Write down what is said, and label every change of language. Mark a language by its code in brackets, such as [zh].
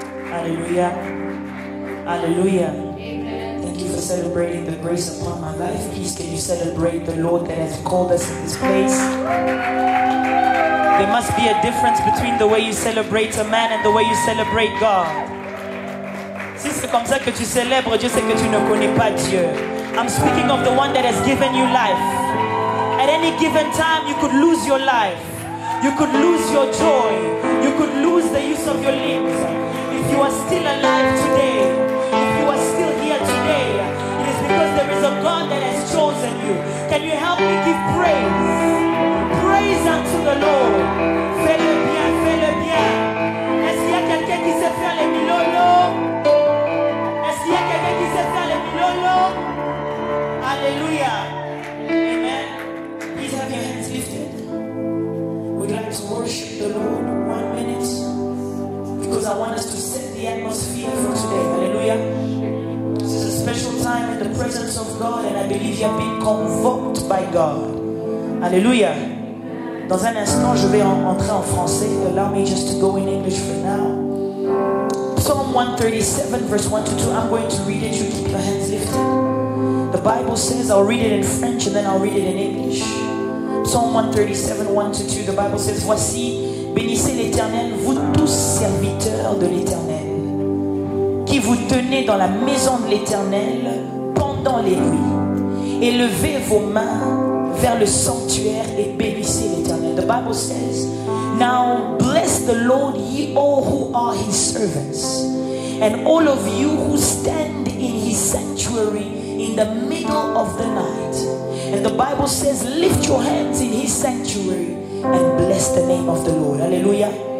[en] Hallelujah. Hallelujah. Amen. Thank you for celebrating the grace upon my life. Please, can you celebrate the Lord that has called us in this place? There must be a difference between the way you celebrate a man and the way you celebrate God. [fr] Si c'est comme ça que tu célèbres Dieu, c'est que tu ne connais pas Dieu. [en] I'm speaking of the one that has given you life. At any given time, you could lose your life. You could lose your joy. You could lose the use of your limbs. If you are still alive today, if you are still here today, it is because there is a God that has chosen you. Can you help me give praise? Praise unto the Lord. [fr] Fais-le bien, fais-le bien. Est-ce qu'il y a quelqu'un qui sait faire les milolos? Est-ce qu'il y a quelqu'un qui sait faire les milolos? Alléluia. Amen. [en] Please have your hands lifted. We'd like to worship the Lord 1 minute. because I want us to set the atmosphere for today. Hallelujah. This is a special time in the presence of God, and I believe you have been convoked by God. Hallelujah. [fr] Dans un instant, je vais entrer en français. [en] Allow me just to go in English for now. Psalm 137 verse 1 to 2. I'm going to read it. You keep your hands lifted. The Bible says, I'll read it in French and then I'll read it in English. Psalm 137, 1 to 2. The Bible says, [fr] voici, bénissez l'Éternel, vous tous serviteurs de l'Éternel, qui vous tenez dans la maison de l'Éternel pendant les nuits. Élevez vos mains vers le sanctuaire et bénissez l'Éternel. [en] The Bible says, now bless the Lord, ye all who are his servants, and all of you who stand in his sanctuary in the middle of the night. And the Bible says, lift your hands in his sanctuary and bless the name of the Lord. Hallelujah.